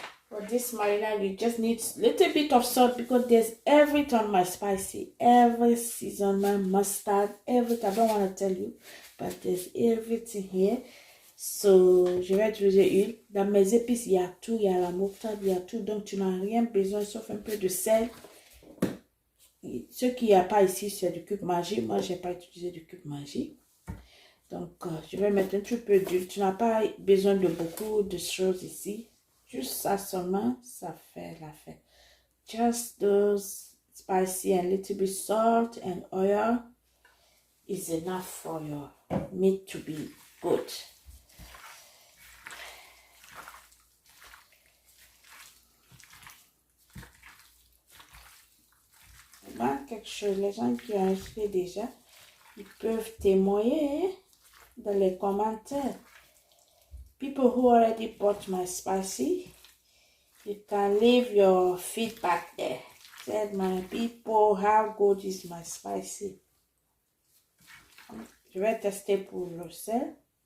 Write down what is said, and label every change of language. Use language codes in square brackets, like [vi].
[en] For this marinade, you just need a little bit of salt because there's everything on my spicy. Every seasoning, mustard, everything. I don't want to tell you, but there's everything here. [fr] So, je vais utiliser huile. Dans mes épices, il y a tout. Il y a la moutarde, il y a tout. Donc, tu n'as rien besoin sauf un peu de sel. Ce qu'il n'y a pas ici, c'est du cube magie. Moi, je n'ai pas utilisé du cube magie. Donc, je vais mettre un petit peu d'huile. Tu n'as pas besoin de beaucoup de choses ici. Juste ça seulement, ça fait l'affaire. [en] Just those spicy and little bit salt and oil is enough for your meat to be good. [fr] Quelque chose, les gens qui ont acheté déjà, ils peuvent témoigner dans les commentaires. [en] People who already bought my spicy, you can leave your feedback there. Said my people, how good is my spicy? [fr] Je vais tester pour le sel.